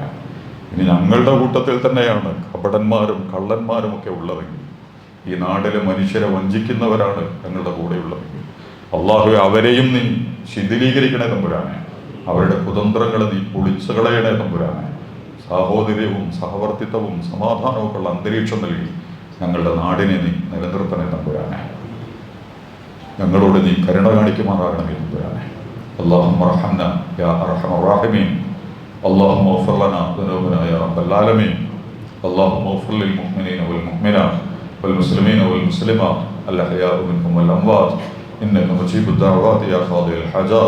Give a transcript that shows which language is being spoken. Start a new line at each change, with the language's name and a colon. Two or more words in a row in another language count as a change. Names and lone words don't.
Malayalam: ഇനി ഞങ്ങളുടെ കൂട്ടത്തിൽ തന്നെയാണ് കപടന്മാരും കള്ളന്മാരും ഒക്കെ ഉള്ളതെങ്കിൽ, ഈ നാട്ടിലെ മനുഷ്യരെ വഞ്ചിക്കുന്നവരാണ് ഞങ്ങളുടെ കൂടെയുള്ളതെങ്കിൽ, അല്ലാഹുവേ അവരെയും നീ ശിഥിലീകരിക്കണേ തമ്പുരാനെ. അവരുടെ കുതന്ത്രങ്ങളെ നീ പൊളിച്ചു കളയണേ തമ്പുരാനെ. സാഹോദര്യവും സഹവർത്തിത്വവും സമാധാനവും ഒക്കെ ഉള്ള അന്തരീക്ഷം നൽകി ഞങ്ങളുടെ നാടിനെ നീ നിലനിർത്തണേ തമ്പുരാനെ. ഞങ്ങളോട് നീ കരുണ കാണിക്കുമാറാകണമേ തമ്പുരാനെ.
Arabic: اللهم ارحمنا يا ارحم الراحمين. اللهم اغفر لنا ذنوبنا يا رب العالمين. اللهم اغفر للمؤمنين والمؤمنات والمسلمين والمسلمات الاحياء منهم والاموات انك مجيب الدعوات يا قاضي الحاجات.